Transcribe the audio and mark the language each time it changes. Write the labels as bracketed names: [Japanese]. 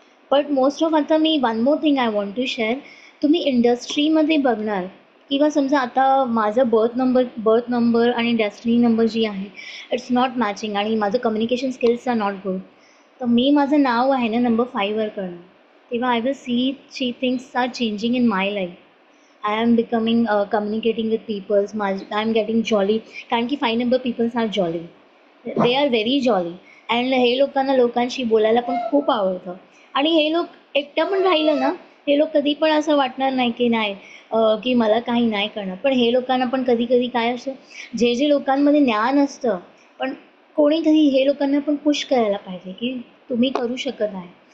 [Marathi] But most of आता मी [English] One more thing I want to share. [Marathi] तुम्ही इंडस्ट्रीमध्ये बघणार किंवा समजा आता माझं बर्थ नंबर आणि डेस्टिनी नंबर जी आहे [English] it's not matching [Marathi] आणि माझं communication skills R not good, तर मी माझं नाव आहे ना नंबर 5वर करणार. [English] तेव्हा I will see things are changing in my life. I am becoming communicating with peoples. I am getting jolly, [Marathi] कारण की [English] 5 number peoples are jolly. They are very jolly. [Marathi] And हे लोकांशी बोलायला पण खूप आवडतं. आणि हे लोक एकटं पण राहिलं ना, हे लोक कधी पण असं वाटणार नाही की नाही की मला काही नाही करणार. पण हे लोकांना पण कधी कधी काय असतं, जे लोकांमध्ये ज्ञान असतं, पण कोणीतरी हे लोकांना पण पुश करायला पाहिजे की तुम्ही करू शकत आहे.